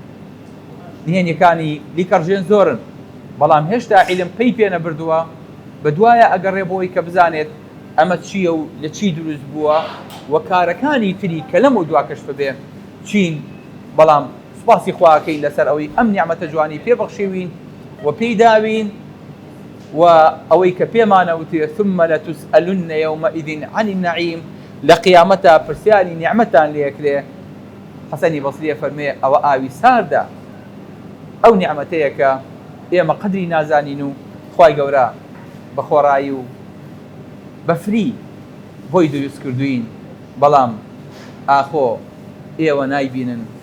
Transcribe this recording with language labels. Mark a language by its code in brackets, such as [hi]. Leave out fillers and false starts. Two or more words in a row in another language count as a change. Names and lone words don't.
[ckb] نهێنیەکانی لیکەڕژێن زۆرن، بەڵام هێشتا عیلم پێی پێ نەبردووە، بە دوایە ئەگەڕێ بۆی کە بزانێت ئەمە چییە و لە چی دروست بووە و کارەکانی تری کە لەم و دواکەش ببێ چین. بەڵام سوپاسی خواکەین لەسەر ئەوەی ئەم نیعمەتە جوانی پێبەخشیوین و پێی داوین و ئەوەی کە پێمانەوتێ [ar] ثم لتسألن يومئذ عن النعيم، [ckb] لە قیامەتە پرسیاری نیعمەتان لێکرێ. حەسەنی بەسریە فەرمێ ئەوە ئاوی ساردە، ئەو نیعمەتەیە کە ئێمە قەدری نازانین و خوای گەورە بە خۆڕایی و بەفری بۆی دروست کردوین، بەڵام ئاخۆ ئێوە نایبینن.